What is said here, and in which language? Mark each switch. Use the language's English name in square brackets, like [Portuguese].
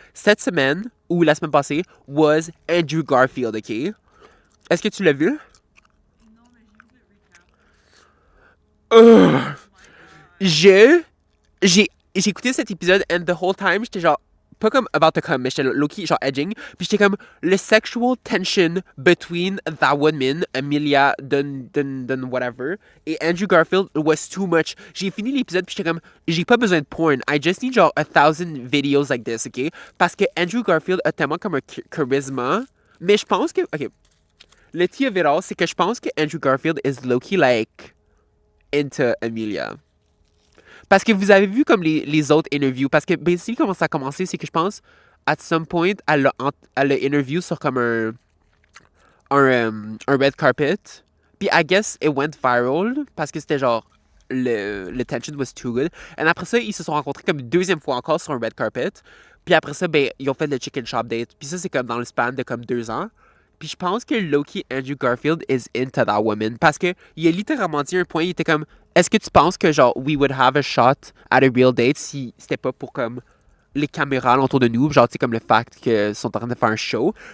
[French] Cette semaine, ou la semaine passée, [English] was Andrew Garfield, [French] ok? Est-ce que tu l'as vu? J'ai écouté cet épisode [English] and the whole time, [French] j'étais genre, pas comme [English] about to come, [French] mais j'étais low-key, genre edging. Puis j'étais comme, le [English] sexual tension between that woman, Amelia Dun whatever, et Andrew Garfield was too much. [French] J'ai fini l'épisode, puis j'étais comme, j'ai pas besoin de porn. [English] I just need genre 1,000 videos like this, ok? [French] Parce que Andrew Garfield a tellement comme un charisme. Mais je pense que, ok, le tea of it all, c'est que je pense que Andrew Garfield [English] is low-key like into Amelia. [French] Parce que vous avez vu comme les autres interviews. Parce que basically, comment ça a commencé, c'est que je pense, [English] at some point, [French] elle l'a interview sur comme un red carpet. [English] Puis I guess it went viral [French] parce que c'était genre, le [English] tension was too good. [French] Et après ça, ils se sont rencontrés comme une deuxième fois encore sur un red carpet. Puis après ça, ben, ils ont fait le chicken shop date. Puis ça, c'est comme dans le span de comme 2 ans. Puis je pense que Loki Andrew Garfield [English] is into that woman. [French] Parce que il a littéralement dit un point, il était comme, est-ce que tu penses que genre, [English] we would have a shot at a real date [French] si c'était pas pour comme les caméras autour de nous, genre, tu sais, comme le fact qu'ils sont en train de faire un show.